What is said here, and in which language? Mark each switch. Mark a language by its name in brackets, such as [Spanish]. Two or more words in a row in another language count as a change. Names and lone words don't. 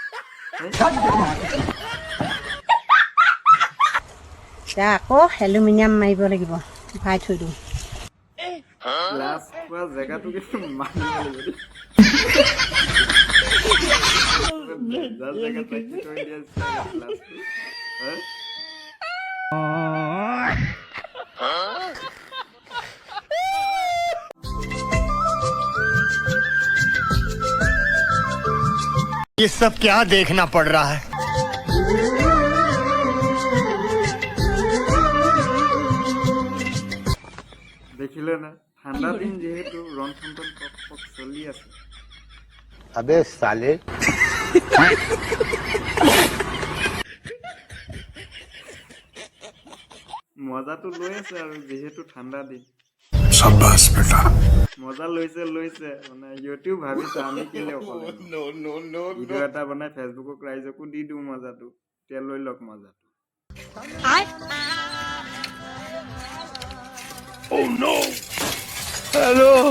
[Assamese] আকৌ এলুমিনিয়াম মাৰিব লাগিব ভৰাই থৈ দিওঁ গ্লাছ খোৱা জেগাটো কিন্তু মানিব লাগিব জেগাত ৰাখি থৈ দিয়া গ্লাছটো [Hindi] ये सब क्या देखना पड़ रहा है [Assamese] দেখিলে না ঠাণ্ডা দিন যেহেতু ৰণ ঠন চলি আছে [Hindi] अबे साले [Assamese] মজাটো লৈ আছে আৰু যেহেতু ঠাণ্ডা দিন [Hindi] शाबाश बेटा [Assamese] মজা লৈছে মানে ইউটিউব ভাবিছে আমি কেলে অকলে ভিডিঅ' এটা বনাই ফেচবুকক ৰাইজকো দি দিওঁ মজাটো তেতিয়া লৈ লওক মজাটো [English] Oh no हेलो